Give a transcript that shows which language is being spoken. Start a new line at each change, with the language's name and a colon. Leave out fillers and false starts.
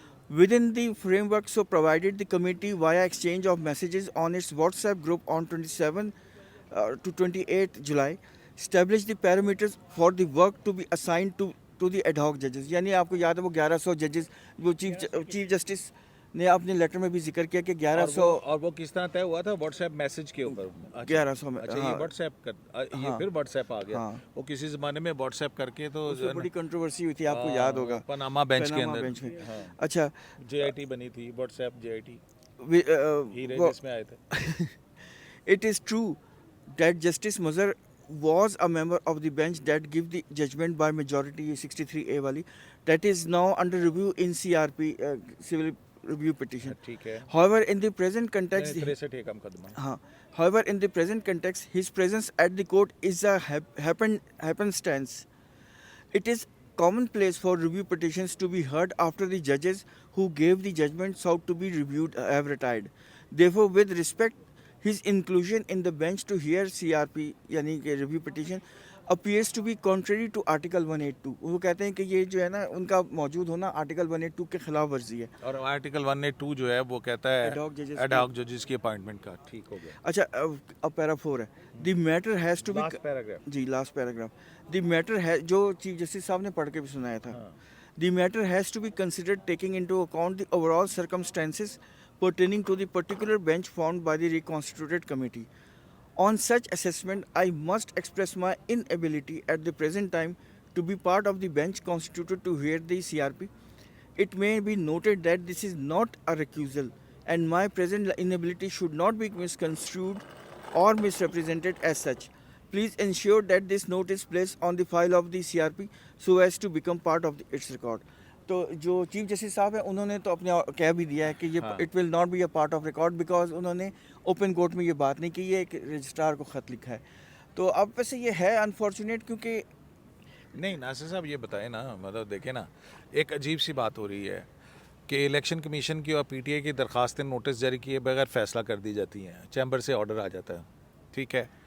English: Within the framework so provided, the committee, via exchange of messages on its WhatsApp group on 27 to 28 July, established the parameters for the work to be assigned to to the ad hoc ججز.
Urdu: یعنی آپ کو یاد ہے وہ 1100 ججز وہ chief justice نے اپنے لیٹر میں بھی ذکر کیا کہ 1100 اور وہ کس طرح طے ہوا تھا؟ واٹس ایپ میسج کے اوپر. 1100 میں. اچھا یہ واٹس ایپ یہ پھر واٹس ایپ آ گیا. وہ کسی زمانے میں واٹس ایپ کر کے تو بڑی کنٹروورسی ہوئی تھی, آپ کو یاد ہوگا, پاناما بینچ کے اندر. اچھا جے آئی ٹی بنی تھی, what's app J I T ہیرے جس میں آئے تھے.
English: It is true that Justice Mazhar was a member of the bench that give the judgment by majority 63A wali that is now under review in CRP civil review petition.
Urdu: ٹھیک ہے.
English: However, in the present context,
Urdu: 63 کا مقدمہ.
English: however, in the present context, his presence at the court is a happenstance. It is commonplace for review petitions to be heard after the judges who gave the judgment sought to be reviewed have retired. Therefore, with respect, his inclusion in the bench to hear CRP
Urdu: یعنی کہ
English: review petition appears to be contrary to Article 182.
Urdu: وہ کہتے ہیں کہ یہ جو ہے نا ان کا موجود ہونا Article 182 کے خلاف ورزی ہے. اور آرٹیکل 182 جو ہے وہ کہتا ہے ایڈ ہاک ججز کی اپائنٹمنٹ کا. ٹھیک ہو گیا. اچھا اب پیرا 4 ہے.
English: The matter has to be last paragraph.
Urdu: جی last paragraph.
English: the matter
Urdu: ہے جو چیف جسٹس صاحب نے پڑھ کے بھی سنایا تھا.
English: The matter has to be considered taking into account the overall circumstances pertaining to the particular bench formed by the reconstituted committee. On such assessment, I must express my inability at the present time to be part of the bench constituted to hear the CRP. It may be noted that this is not a recusal, and my present inability should not be misconstrued or misrepresented as such. Please ensure that this note is placed on the file of the CRP so as to become part of its record.
Urdu: تو جو chief justice صاحب ہیں انہوں نے تو اپنے کہہ بھی دیا ہے کہ یہ
English: it will not be a part of record
Urdu: because انہوں نے اوپن کورٹ میں یہ بات نہیں کی, یہ ایک رجسٹرار کو خط لکھا ہے. تو اب ویسے یہ ہے انفارچونیٹ کیونکہ نہیں ناصر صاحب یہ بتائیں نا, مطلب دیکھیں نا ایک عجیب سی بات ہو رہی ہے کہ الیکشن کمیشن کی اور پی ٹی اے کی درخواستیں نوٹس جاری کیے بغیر فیصلہ کر دی جاتی ہیں, چیمبر سے آرڈر آ جاتا ہے. ٹھیک ہے.